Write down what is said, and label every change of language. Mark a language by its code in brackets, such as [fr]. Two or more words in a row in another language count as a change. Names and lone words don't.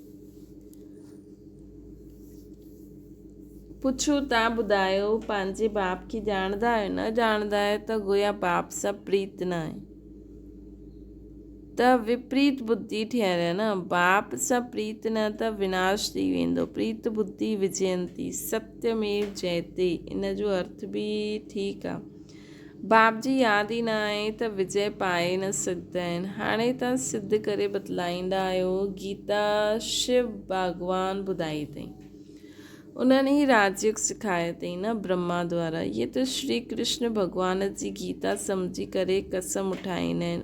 [sd] पुछो तव्हां ॿुधायो पंहिंजे बाप खे ॼाणंदा आहियो? न ॼाणंदा आहियो त गोया बाप सां प्रीत न आहे। त विपरीत बुद्धि ठहियल आहे न। बाप सां प्रीत न त विनाश थी वेंदो। प्रीत बुद्धि विजयंती [sa] सत्यमेव जयते, [sd] इन जो अर्थ बि ठीकु आहे। बाप जी यादि ई न आहे त विजय पाए न सघंदा आहिनि। हाणे तव्हां सिद्ध करे बतलाईंदा आहियो। गीता शिव भॻवान ॿुधाई अथई, उन्हनि ई राजयोग सिखायो अथई न ब्रह्मा द्वारा। इहे त श्री कृष्ण भॻवान जी गीता सम्झी करे कसम उठाईंदा आहिनि।